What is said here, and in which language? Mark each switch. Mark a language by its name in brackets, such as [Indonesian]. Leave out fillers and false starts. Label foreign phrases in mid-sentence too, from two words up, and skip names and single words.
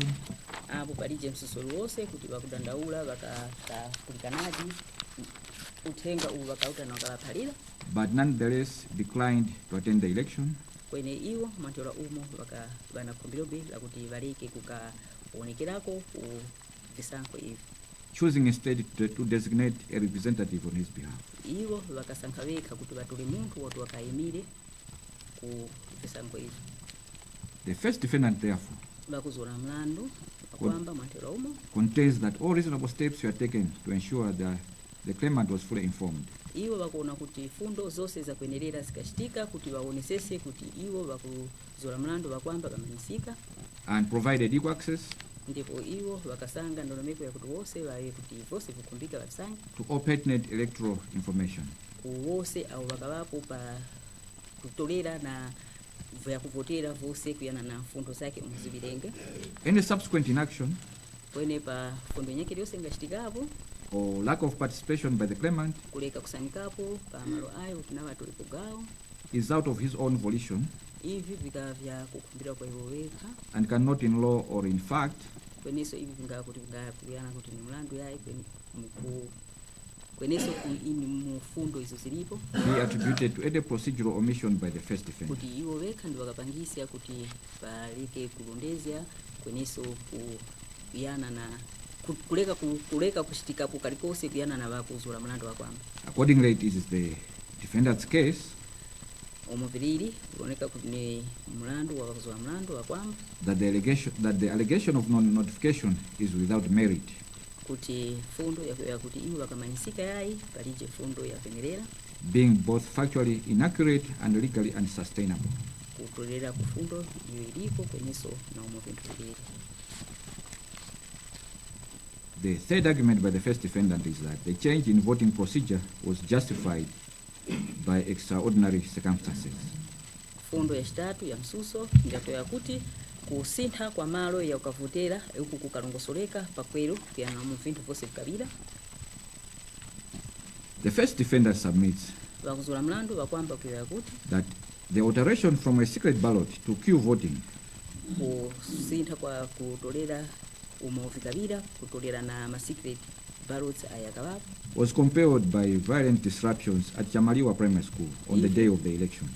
[Tumbuka] Apo palije msusulu wose kuti vakudandaula vakakulikanaji uthenga uwu vakauta na wakavaphalira, [English] but nonetheless declined to attend the election [Tumbuka] kwene iwo mwantola umo vanakhumbirombe lakuti valeke kukaonekerako ku visankho ivi, [English] choosing instead to designate a representative on his behalf. [Tumbuka] iwo vakasankha vekha kuti vatole munthu woti wakayimire ku visankho ivi. [English] The first defendant, therefore, [Tumbuka] Vakuzula mlandu akwamba mwantola umo [English] contends that all reasonable steps were taken to ensure that the claimant was fully informed, [Tumbuka] iwo vakuona kuti fundo zonse zakwenerera zikachitika kuti vaonesese kuti iwo vakuzula mlandu vakwamba vamanyisika, [English] and provided equal access [Tumbuka] ndipo iwo vakasanga ndondomeko yakuti wose vaye kuti vose vikhumbika vavisange [English] to all pertinent electoral information. [Tumbuka] kuwose avo vakavapo pa kutolera na vyakuvotera vose kuyana na fundo zake muzivilenge. [English] Any subsequent inaction [Tumbuka] Kwene pa fundo nyekeri yose ingachitikapo [English] or lack of participation by the claimant [Tumbuka] kuleka kusanyikapo pa malo ayo kuti navatolipo gawo [English] is out of his own volition [Tumbuka] ivi vikavya kukhumbira kwa iwo wekha, [English] and cannot in law or in fact [Tumbuka] kweneso ivi vingakuti vingakuyana kuti ni mlandu yayi kweneso ini mufundo izo zilipo [English] be attributed to any procedural omission by the first defendant. [Tumbuka] kuti iwo wekha ndi vakapangisa kuti valeke kulondezya kweneso kuyana na kuleka kuchitikapo kalikonse kuyana na vakuzula mlandu wa kwamba. [English] Accordingly, it is the defendant's case [Tumbuka] Omuviriri kuoneka kuti ni mlandu wa vakuzula mlandu wa kwamba [English] that the allegation of non-notification is without merit, [Tumbuka] kuti fundo ya kuti iwo vakamanyisika yayi palije fundo yapenyerera [English] being both factually inaccurate and legally unsustainable. [Tumbuka] kutolera ku fundo iyo ilipo kweneso na vintu vilili. [English] The third argument by the first defendant is that the change in voting procedure was justified by extraordinary circumstances. [Tumbuka] Fundo ya chitatu ya msuso njato ya kuti kusintha kwa malo ya ukavotera uku kukalongosoleka pakwero kuyana mu vintu vose vikabira. [English] The first defendant submits [Tumbuka] Vakuzula mlandu vakwamba kuya kuti [English] that the alteration from a secret ballot to queue voting [Tumbuka] kusintha kwa kutolera umovikabira kutolera na ma [English] secret ballots [Tumbuka] ayakawapo [English] was compelled by violent disruptions at Chamaliwa Primary School on the day of the election.